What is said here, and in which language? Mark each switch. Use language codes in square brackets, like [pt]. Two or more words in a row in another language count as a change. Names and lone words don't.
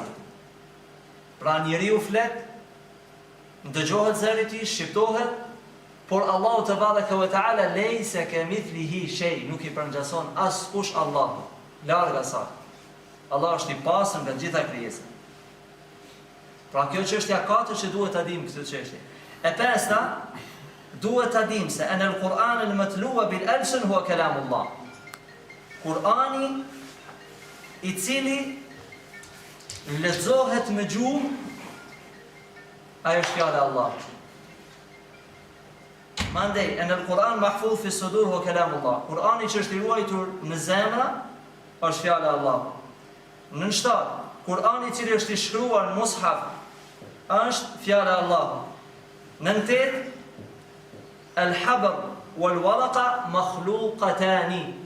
[sq] Pra njeriu flet, ndëgjohet zëri i tij, shqiptohet, por Allahu [ar] تبارك وتعالى ليس كمثله شيء, [sq] nuk i përngjason askush Allahu. Larg asaj. Allah është i pastër nga gjitha krijesat. Pra kjo çështja katër që duhet ta dim këtë çështje. E pesta, duhet ta dim se [ar] أن القرآن المتلو بالألسن هو كلام الله. [sq] Kur'ani i cili lexohet me gjuhë, ajo është fjala e Allahut. Mandej, [ar] أن القرآن محفوظ في صدور هو كلام الله. [sq] Kur'ani që është i ruajtur në zemra është fjala e Allahut. Në 7, Kur'ani i cili është i shkruar në mushaf është fjala e Allahut. [ar] Në 8, الحبر والورقة مخلوقتان.